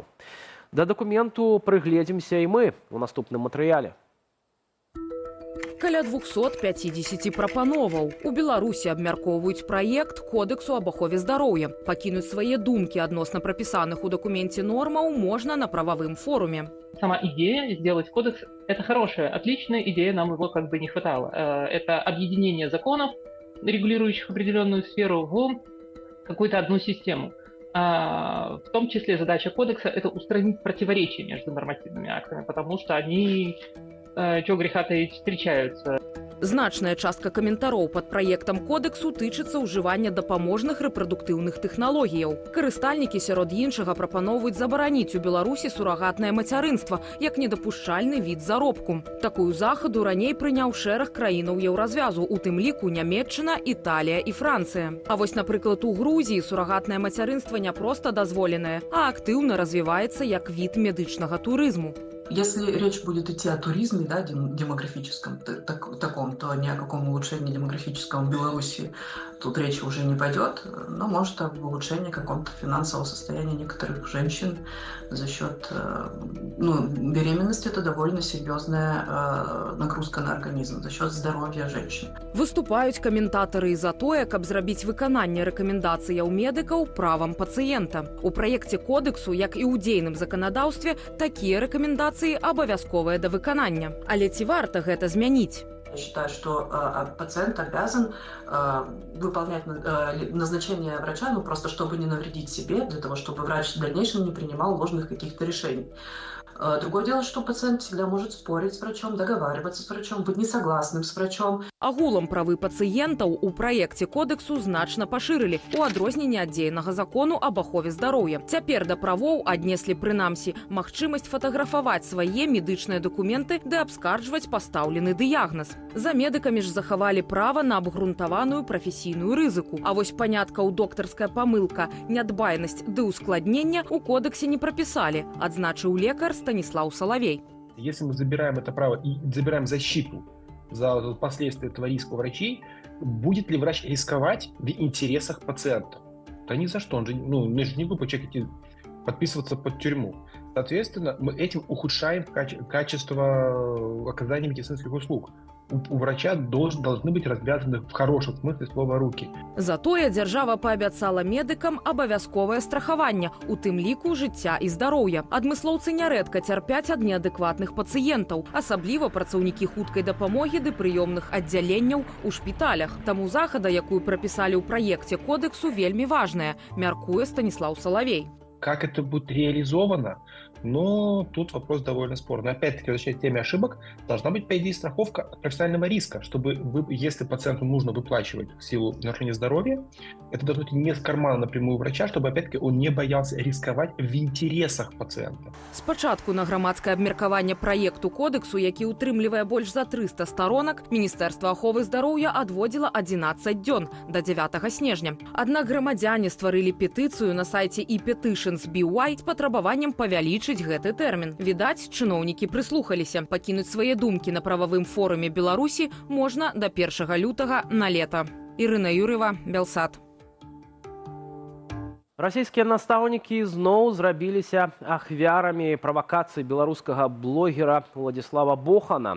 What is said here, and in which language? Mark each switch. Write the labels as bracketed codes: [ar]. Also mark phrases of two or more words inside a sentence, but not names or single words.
[be] Да дакументу прыгледзімся і мы у наступным матэрыяле. Каля 250 прапановаў. У Беларусі абмяркоўваюць праект Кодексу об ахове здароўя. Пакінуць свае думкі адносна прапісаных у дакуменце нормаў можна на правовым форуме. [ru] Сама идея сделать кодекс – это хорошая, отличная идея, нам его как бы не хватало. Это объединение законов, регулирующих определенную сферу, в какую-то одну систему. В том числе задача кодекса – это устранить противоречия между нормативными актами, потому что они, чего греха таить, встречаются. [be] Значная частка каментароў пад праектам кодексу тычыцца ўжывання дапаможных рэпрадуктыўных тэхналогіяў. Карыстальнікі сярод іншага прапаноўваюць забараніць у Беларусі сурагатнае мацярынства як недапушчальны від заробку. Такую захаду раней прыняў шэраг краінаў еўразвязу, у тым ліку Нямецчына, Італія і Францыя. А вось, напрыклад, у Грузіі сурагатнае мацярынства не проста дазволенае, а актыўна развіваецца як від медычнага турызму. [ru] Если речь будет идти о туризме, да, демографическом таком, то ни о каком улучшении демографическом в Беларуси тут речи уже не пойдет, но может об улучшении какого-то финансового состояния некоторых женщин за счет беременности. Это довольно серьезная нагрузка на организм за счет здоровья женщин. [be] Выступаюць каментатары і за тое, каб зрабіць выкананне рэкамендацыяў медыкаў правам пацыента. У праекце кодексу, як і ў дзейным заканадаўстве, такія рэкамендацыі абавязковыя да выканання. Але ці варта гэта змяніць? [ru] Я считаю, что пациент обязан выполнять назначение врача, просто чтобы не навредить себе, для того, чтобы врач в дальнейшем не принимал ложных каких-то решений. Другое дело, что пациент всегда может спорить с врачом, договариваться с врачом, быть несогласным с врачом. [be] Агулам правы пацыентаў у праекце кодэксу значна пашырылі у адрозненне ад дзейнага закону аб ахове здароўя. Цяпер да правоў аднеслі прынамсі магчымасць фатаграфаваць свае медычныя дакументы ды абскарджваць пастаўлены дыягназ. За медыкамі ж захавалі права на абгрунтаваную прафесійную рызыку. А вось паняткаў доктарская памылка, нядбайнасць ды ускладнення у [ru] кодексе не прописали, [be] адзначыў лекар Станислав Соловей. [ru] Если мы забираем это право и забираем защиту за последствия этого риска у врачей, будет ли врач рисковать в интересах пациента? Да ни за что, он же не глупый человек идти подписываться под тюрьму. Соответственно, мы этим ухудшаем качество оказания медицинских услуг. У врача должны быть развязаны в хорошем смысле слова руки. [be] Затое дзяржава паабяцала медыкам абавязковае страхаванне, у тым ліку жыцця і здароўя. Адмыслоўцы нярэдка цярпяць ад неадэкватных пацыентаў, асабліва працаўнікі хуткай дапамогі ды прыёмных аддзяленняў у шпіталях. Таму захада, якую прапісалі ў праекце кодэксу, вельмі важная, мяркуе Станислав Соловей. [ru] Как это будет реализовано? Но тут вопрос довольно спорный. Опять-таки, возвращаясь к теме ошибок, должна быть, по идее, страховка от профессионального риска, чтобы, если пациенту нужно выплачивать в силу нарушения здоровья, это должно быть не с кармана напрямую врача, чтобы, опять-таки, он не боялся рисковать в интересах пациента. [be] Спачатку на грамадскае абмеркаванне праекту кодэксу, які ўтрымлівае больш за 300 сторонак, Міністэрства аховы здароўя адводзіла 11 дзён да 9 снежня. Аднак грамадзяне стварылі петыцыю на сайце e-petitions BY з патрабаваннем павялічыць гэты тэрмін. Відаць, чыноўнікі прыслухаліся. Пакінуць свае думкі на прававым форуме Беларусі можна да 1 лютага на лета. Ірына Юрыева, Белсат. Расійскія настаўнікі зноў зрабіліся ахвярамі правакацыі беларускага блогера Владислава Бохана.